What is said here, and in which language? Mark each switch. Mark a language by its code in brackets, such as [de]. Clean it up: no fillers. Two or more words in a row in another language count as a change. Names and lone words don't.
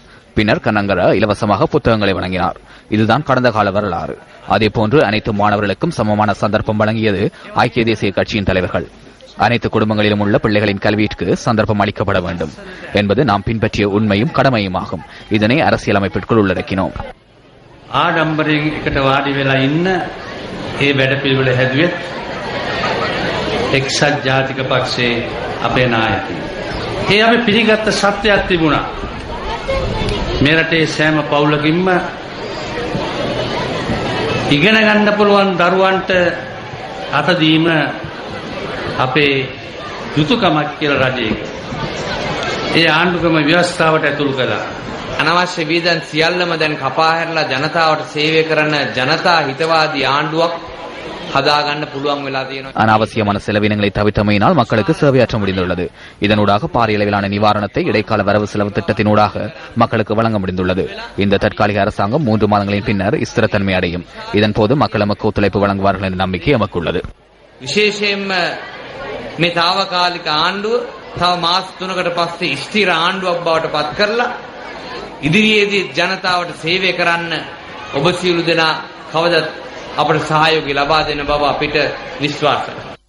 [ta] பின்னர் கண்ணங்கர இலவசமாக புத்தகங்களை வழங்கினார். இதுதான் கடந்த கால வரலாறு. அதேபோன்று அனைத்து மாணவர்களுக்கும் சமமான சந்தர்ப்பம் வழங்கியது ஐக்கிய தேசிய கட்சியின் தலைவர்கள். அனைத்து குடும்பங்களிலும் உள்ள பிள்ளைகளின் கல்விக்கு சந்தர்ப்பம் அளிக்கப்பட வேண்டும் என்பது நாம் பின்பற்றிய உண்மையும் கடமையுமாகும். இதனை அரசியலமைப்பிற்குள் உள்ளடக்கினோம். [si] ආඩම්බරයෙන් එකට වාඩි වෙලා ඉන්න ඒ වැඩපිළිවෙල හැදුවෙත් එක්සත් ජාතික පක්ෂයේ අපේ නායකයෝ. ඒ අපි පිළිගත්ත සත්‍යයක් තිබුණා. මේ රටේ සෑම පවුලකින්ම ඉගෙන ගන්න පුළුවන් දරුවන්ට අත දීම අපේ යුතුයකමක් කියලා රජයක. ඒ ආණ්ඩුක්‍රම ව්‍යවස්ථාවට ඇතුළු කළා. අනවශ්‍ය වීදන් සියල්ලම දැන් කපා හැරලා ජනතාවට සේවය කරන ජනතා හිතවාදී ආණ්ඩුවක් හදාගන්න පුළුවන් වෙලා තියෙනවා. [ta] அனாவசியமான செலவினங்களை தவிர்த்தமையினால் மக்களுக்கு சேவையாற்ற முடிந்துள்ளது. இதனூடாக பாரிய அளவிலான நிவாரணத்தை இடைக்கால வரவு செலவு திட்டத்தினூடாக மக்களுக்கு வழங்க முடிந்துள்ளது. இந்த தற்காலிக அரசாங்கம் 3 மாதங்களின் பின்னர் ஸ்திரத்தன்மை அடையும். இதன்போது மக்கள் நமக்கு ஒத்துழைப்பு வழங்குவார்கள் என்ற நம்பிக்கை நமக்கு உள்ளது. [si] විශේෂයෙන්ම මේ తాවකාලික ආණ්ඩුව තව මාස 3කට පස්සේ ස්ථිර ආණ්ඩුවක් බවට පත් කරලා ඉදිරියේදී ජනතාවට සේවය කරන්න ඔබ සියලු දෙනා කවදත් අපට සහයෝගය ලබා දෙන බව අපිට විශ්වාසයි.